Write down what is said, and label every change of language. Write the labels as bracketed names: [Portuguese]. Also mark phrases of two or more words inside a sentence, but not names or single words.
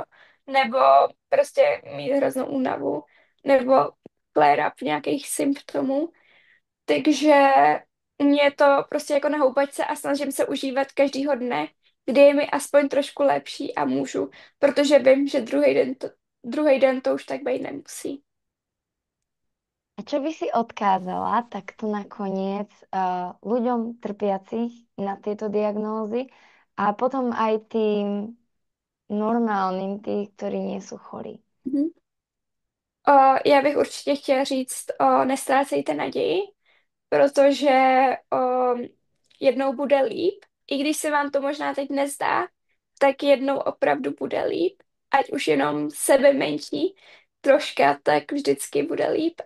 [Czech] Nebo prostě mít hroznou únavu, nebo flare-up nějakých symptomů. Takže u mě je to prostě jako na houpačce a snažím se užívat každýho dne, kdy je mi aspoň trošku lepší a můžu, protože vím, že druhý den to už tak být nemusí. [Slovak] A čo by si odkázala takto nakoniec ľuďom trpiacich na tieto diagnózy a potom aj tým normálnym, tí, ktorí nie sú chorí? Mhm. [Czech] Já bych určitě chtěla říct, nestrácejte naději, protože o, jednou bude líp. I když se vám to možná teď nezdá, tak jednou opravdu bude líp. Ať už jenom sebe menší troška, tak vždycky bude líp.